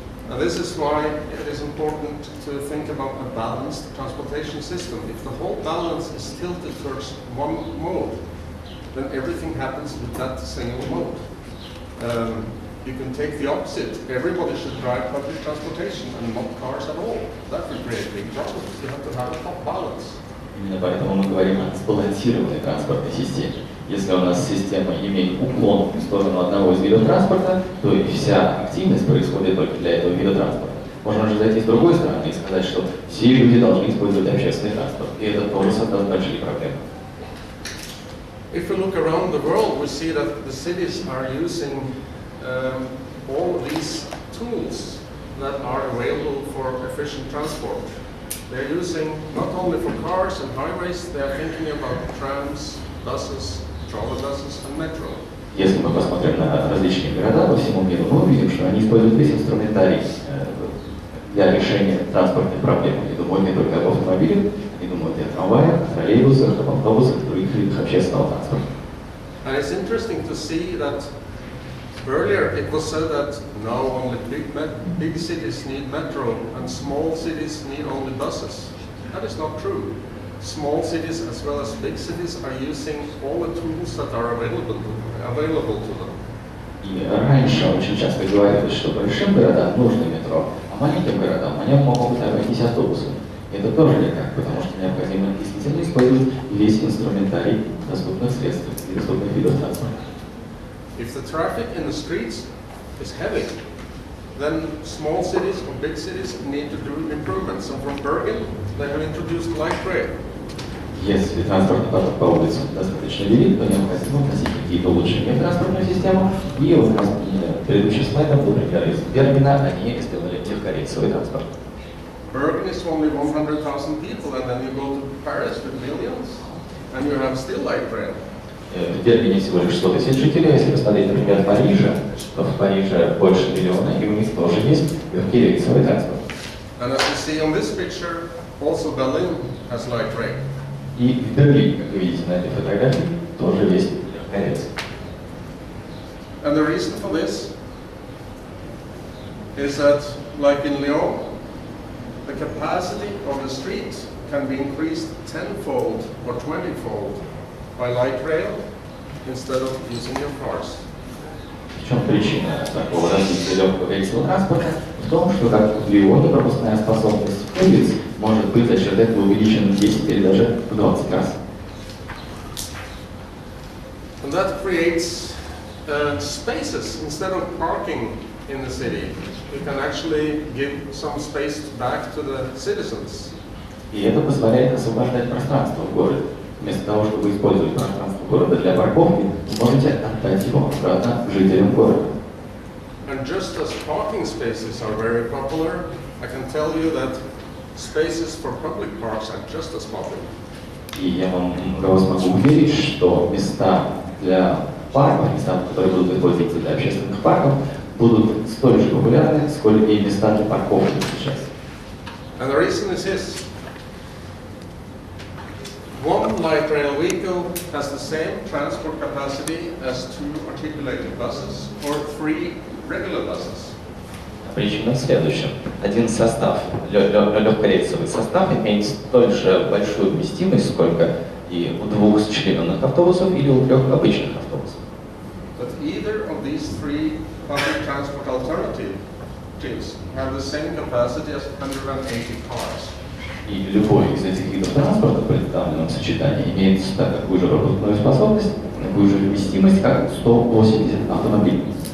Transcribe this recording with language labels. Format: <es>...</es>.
<en>And this is why it is important to think about a balanced transportation system. If the whole balance is tilted towards one mode, then everything happens with that single mode. You can take the opposite. Everybody should drive public transportation and not cars at all. That will create big problems. You have to have a top balance.</en> <ru>Именно поэтому мы говорим о сбалансированной транспортной системе. Если у нас система имеет уклон в сторону одного из видов транспорта, то и вся активность происходит только для этого вида транспорта. Можно же зайти с другой стороны и сказать, что все люди должны использовать общественный транспорт, и это тоже создаст большие проблемы.</ru> <en>If we look around the world, we see that the cities are using all of these tools that are available for efficient transport. They're using not only for cars and highways, they're thinking about trams, buses, trolleybuses and metro.</en> <ru>Если мы посмотрим на различные города по всему миру, мы увидим, что они используют весь инструментарий для решения транспортных проблем. Они думают не только об автомобилях, они думают и о трамваях, о троллейбусах, об автобусах, других видах общественного транспорта.</ru> <en>And it's interesting to see that earlier it was said that now only big cities need metro and small cities need only buses. That is not true. Small cities as well as big cities are using all the tools that are available to them.</en> <ru>И раньше очень часто говорилось, что большим городам нужно метро, а маленьким городам они могут обойтись автобусом. Это тоже не так, потому что необходимо действительно использовать весь инструментарий доступных средств и доступных видов транспорта.</ru> <en>If the traffic in the streets is heavy, then small cities or big cities need to do improvements. And from Bergen, they have introduced light rail.</en> <ru>Если транспортный поток по улицам достаточно велик, то необходимо вносить какие-то улучшения в транспортную систему. И у нас в предыдущих слайдах был пример из Бергена, они сделали легкорейсовый транспорт.</ru> <en>Bergen is only 100,000 people, and then you go to Paris with millions, and you have still light rail.</en> <ru>В Бергене всего лишь 100 тысяч жителей, если посмотреть, например, Парижа, то в Париже больше миллиона, и у них тоже есть легкий рейсовый транспорт.</ru> <en>And as you see on this picture, also Berlin has light rail.</en> <ru>И в Берлине, как вы видите на этой фотографии, тоже есть легкий рейс.</ru> <en>And the reason for this is that, like in Lyon, the capacity of the street can be increased 10-fold or 20-fold by light rail instead of using your cars.</en> <ru>В чем причина такого развития легкого рейсового транспорта? В том, что как в Лионе пропускная способность улиц может быть за счет этого увеличена в 10 или даже в 20 раз.</ru> <en>And that creates spaces instead of parking in the city. You can actually give some space back to the citizens.</en> <ru>И это позволяет освобождать пространство в городе. Вместо того, чтобы использовать пространство города для парковки, вы можете отдать его обратно жителям города.</ru> <en>And just as parking spaces are very popular, I can tell you that spaces for public parks are just as popular.</en> <ru>И я вам могу уверить, что места для парков, места, которые будут использоваться для общественных парков, будут столь же популярны, сколь и места для парковки сейчас.</ru> <en>And the reason is this. One light rail vehicle has the same transport capacity as 2 articulated buses or 3 regular buses.</en> <ru>Причина в следующем. Один состав, легкорейсовый состав, имеет столь же большую вместимость, сколько и у 2 счлененных автобусов или у 3 обычных автобусов.</ru> <en>But either of these 3 public transport alternatives have the same capacity as 180 cars.</en> <ru>И любой из этих видов транспорта в представленном сочетании имеет такую же пропускную способность, такую же вместимость, как 180 автомобилей.</ru>